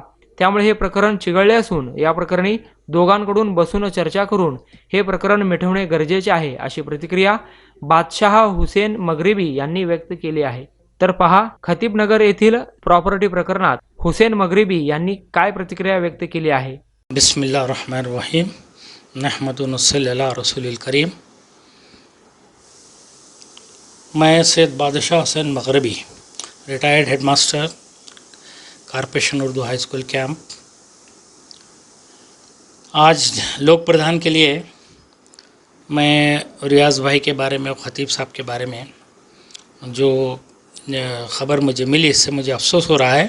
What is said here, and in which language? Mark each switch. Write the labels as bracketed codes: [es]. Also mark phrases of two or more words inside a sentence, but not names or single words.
[mr] त्यामुळे हे प्रकरण चिघळले असून या प्रकरणी दोघांकडून बसून चर्चा करून हे प्रकरण मिटवणे गरजेचे आहे, अशी प्रतिक्रिया बादशाह हुसेन मगरिबी यांनी व्यक्त केली आहे। तर पहा खतीब नगर येथील प्रॉपर्टी प्रकरणात हुसेन मगरिबी यांनी काय प्रतिक्रिया व्यक्त केली आहे। [ar] بسم الله الرحمن الرحيم نحمده ونصلي على رسوله الكريم. [hi] मैं सैयद बादशाह हुसैन मगरिबी, रिटायर्ड हेडमास्टर, कॉर्पोरेशन उर्दू हाई स्कूल कैंप। आज लोक प्रधान के लिए मैं रियाज भाई के बारे में और ख़तीब साहब के बारे में जो ख़बर मुझे मिली, इससे मुझे अफसोस हो रहा है।